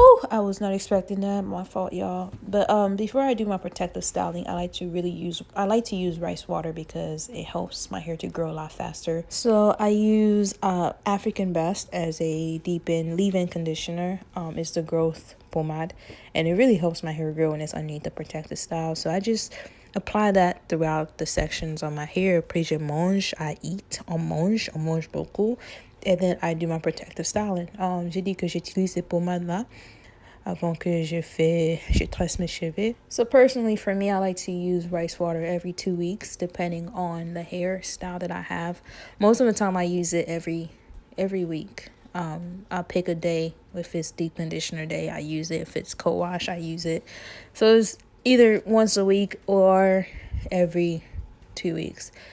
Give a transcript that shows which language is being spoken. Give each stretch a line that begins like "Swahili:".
English: I was not expecting that. My fault, y'all. But before I do my protective styling, I like to use rice water because it helps my hair to grow a lot faster. So I use African Best as a leave-in conditioner. It's the growth pomade, and it really helps my hair grow, and it's underneath the protective style. So I just apply that throughout the sections on my hair.
French: Après je mange,
English: I eat,
French: on mange beaucoup.
English: And then I do my protective styling.
French: J'ai dit que j'utilise ces pomades-là avant que je tresse mes cheveux.
English: So personally, for me, I like to use rice water every 2 weeks, depending on the hairstyle that I have. Most of the time, I use it every week. I'll pick a day. If it's deep conditioner day, I use it. If it's Cowash, I use it. So it's either once a week or every 2 weeks.